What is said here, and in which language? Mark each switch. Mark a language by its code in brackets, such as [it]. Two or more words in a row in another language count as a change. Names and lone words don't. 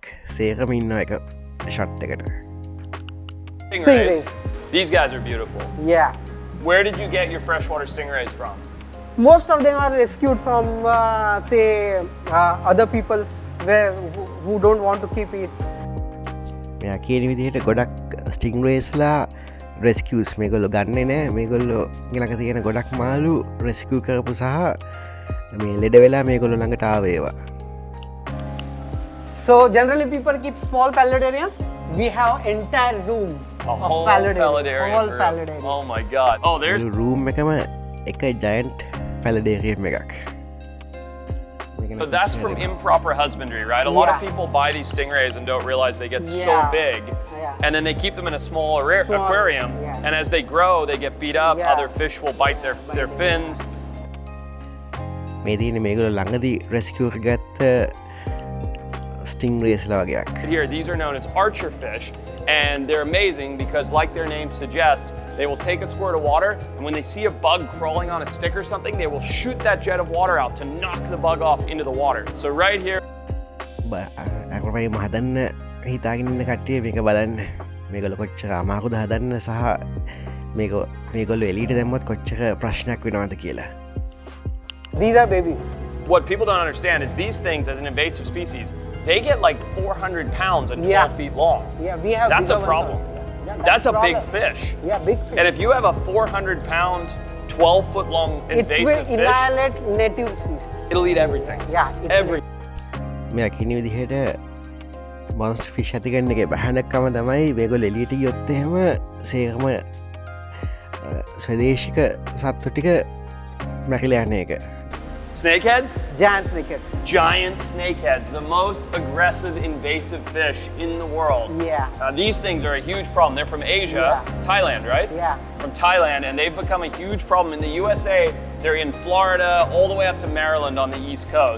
[si] සේරම ඉන්නවා එක ෂොට් එකට. [en] Stingrays. These guys are beautiful. Yeah. Where did you get your freshwater stingrays from? Most of them are rescued from, say, other people's who don't want to keep it. [si] මෙයා කියන විදිහට ගොඩක් [en] stingraysලා rescues [si] මේගොල්ලෝ ගන්නෙ නෑ. මේගොල්ලෝ ළඟ තියෙන ගොඩක් මාළු රෙස්කියු කරපු සහ මේ ලෙඩ වෙලා මේගොල්ලෝ ළඟට ආවේවා. [en] So generally people keep small palidarium. We have entire room A of whole palidarium. palidarium. Whole room. palidarium. Oh my god. Oh, there's [si] රූම් එකම එක [en] giant paludarium [si] එකක්. [en] so that's from improper husbandry, right? A lot of Yeah. people buy these stingrays and don't realize they get so Yeah. big. Yeah. And then they keep them in a small Small, aquarium. yeah. And as they grow, they get beat up. Yeah. Other fish will bite their fins. [si] මේ තියෙන මේගොල්ලෝ ළඟදී රෙස්කියු කරගත්ත ස්ටින්ග්රේස්ලා වගේක්. [en] Here, these are known as archer fish, and they're amazing because, like their name suggests, they will take a squirt of water, and when they see a bug crawling on a stick or something, they will shoot that jet of water out to knock the bug off into the water. So right here, [si] ඇකරපයිම හදන්න හිතාගෙන ඉන්න කට්ටිය මේක බලන්න. මේගොල්ලෝ කොච්චර අමාරුද හදන්න සහ මේගොල්ලෝ එළියට දැම්මොත් කොච්චර ප්‍රශ්නයක් වෙනවද කියලා. [en] These are babies. what people don't understand is these things, as an invasive species, they get like 400 pounds and 12 Yeah. feet long. Yeah, we have. That's a bigger ones problem. also. Yeah, That's a big problem. fish. Yeah, big fish. And if you have a 400-pound, 12-foot-long It will invasive fish, annihilate native species. it'll eat everything. Yeah, it will. Every. [si] මෙයා කියන විදිහට [en] monster fish [si] ඇතිගන්න එක බහනක්කම තමයි මේගොල්ලෝ එළියට ගියොත් එහෙම සේරම ස්වදේශික සත්තු ටික මැරිලා යන එක. [en] Snakeheads? Giant snakeheads. Giant snakeheads, the most aggressive invasive fish in the world. Yeah. These things are a huge problem. They're from Asia, Yeah. Thailand, right? Yeah. From Thailand, and they've become a huge problem. In the USA, they're in Florida, all the way up to Maryland on the East Coast.